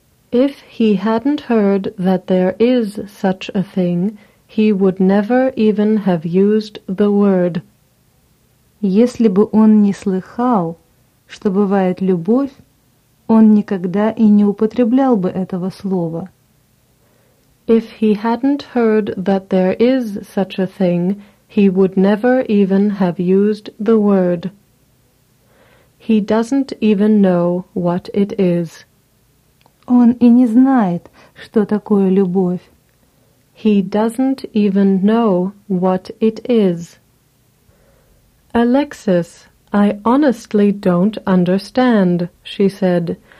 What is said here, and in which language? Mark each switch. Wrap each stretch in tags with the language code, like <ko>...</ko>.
<en>If he hadn't heard that there is such a thing, he would never even have used the word.</en> <ru>Если бы он не слыхал, что бывает любовь, он никогда и не употреблял бы этого слова.</ru> <en>If he hadn't heard that there is such a thing, he would never even have used the word. He doesn't even know what it is.</en> <ru>Он и не знает, что такое любовь.</ru> <en>He doesn't even know what it is. Alexis, I honestly don't understand, she said.</en>